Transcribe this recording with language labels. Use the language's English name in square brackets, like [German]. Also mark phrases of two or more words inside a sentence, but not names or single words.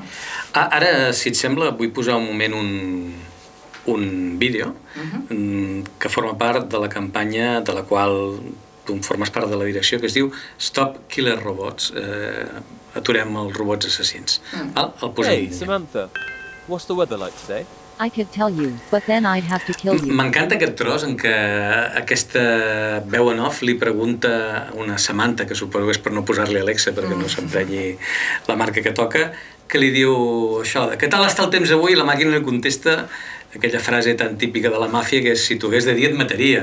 [Catalan] Ara, si et sembla, vull posar un moment un vídeo que forma part de la campanya de la qual tu formes part de la direcció, que es diu Stop Killer Robots. Aturem els robots assassins. El posem. [English] Hey, Samantha, what's the weather like today? I could tell you, but then I'd have to kill you. [Catalan] M'encanta aquest tros en què aquesta veu en off li pregunta una Samantha, que suposo que és per no posar-li Alexa perquè no s'emprenyi la marca que toca, que li diu això, de què tal està el temps avui? I la màquina li contesta aquella frase tan típica de la màfia que és si tu hagués de dia et mataria.